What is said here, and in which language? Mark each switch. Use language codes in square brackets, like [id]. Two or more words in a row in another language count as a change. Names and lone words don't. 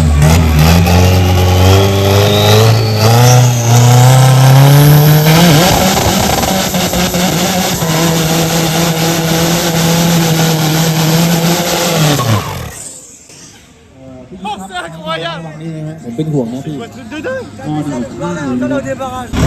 [fr] Oh, c'est incroyable! [th] ผมเป็นห่วงนะพี่ [fr] Un truc de dingue! Voilà, on est au débarrage.